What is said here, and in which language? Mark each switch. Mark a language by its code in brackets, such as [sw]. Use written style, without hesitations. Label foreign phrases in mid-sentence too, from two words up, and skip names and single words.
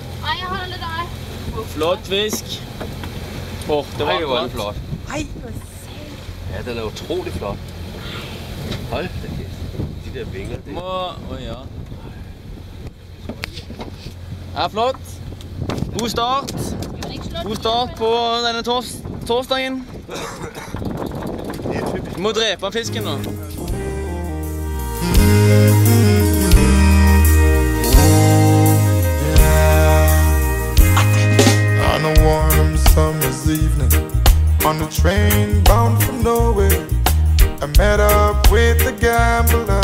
[da] Ej, jeg holder lidt af. Flot fisk. Det var hvor er den flot. Ej, Ja, den er utrolig flot. Hold da kæft. De der vinger. Ja. Ja, [no] flott. God start. God start på denne torsdagen. Du må drepe fisken nå. [en] On a warm summer's evening, on the train bound for nowhere, I met up with a gambler.